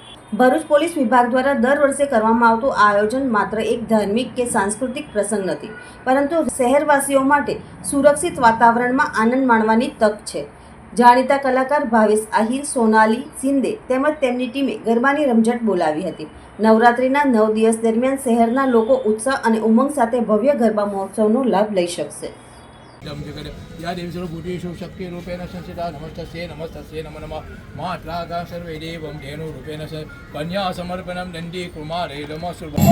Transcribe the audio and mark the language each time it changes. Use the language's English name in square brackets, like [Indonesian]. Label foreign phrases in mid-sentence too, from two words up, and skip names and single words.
[Gujarati] ભરૂચ પોલીસ વિભાગ દ્વારા દર વર્ષે કરવામાં આવતું આ આયોજન માત્ર એક ધાર્મિક કે સાંસ્કૃતિક પ્રસંગ નથી, પરંતુ શહેરવાસીઓ માટે સુરક્ષિત વાતાવરણમાં આનંદ માણવાની તક છે. જાણીતા કલાકાર ભાવેશ આહિર, સોનાલી શિંદે તેમજ તેમની ટીમે ગરબાની રમઝટ બોલાવી હતી. નવરાત્રીના 9 દિવસ દરમિયાન શહેરના લોકો ઉત્સાહ અને ઉમંગ સાથે ભવ્ય ગરબા મહોત્સવનો લાભ લઈ શકશે. [Sanskrit] या देवीसर्व भूतेषु शक्तिरूपेण संस्थिता नमस्तस्यै नमस्तस्यै नमो नमः मात्रागा सर्वे देवं धेनुरूपेण कन्या समर्पणं दण्डी कुमारे नमः.